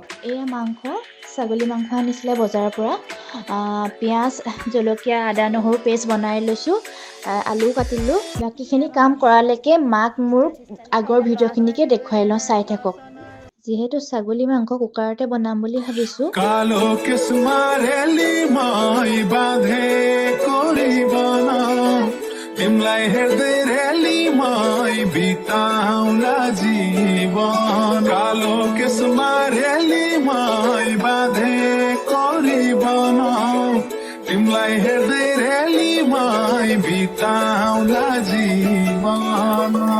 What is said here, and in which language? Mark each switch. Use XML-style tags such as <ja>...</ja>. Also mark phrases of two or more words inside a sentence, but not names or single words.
<as>এয়া মাংস, ছাগলী মাংস আনিছিলে বজাৰৰ পৰা। পিঁয়াজ, জলকীয়া, আদা নহৰু পেষ্ট বনাই লৈছোঁ। আলু কাটিলোঁ। বাকীখিনি কাম কৰালৈকে মাক মোৰ আগৰ ভিডিঅ'খিনিকে দেখুৱাই লওঁ, চাই থাকক। যিহেতু ছাগলী মাংস কুকাৰতে বনাম বুলি ভাবিছোঁ।</as> <ne>तिमलाई हेर्दै रेली मै बिताउला जीवन कालो केसमा रेली मै बाँधे करी बनाऊ तिमलाई हेर्दै रेली मै बिताउला जीवन</ne>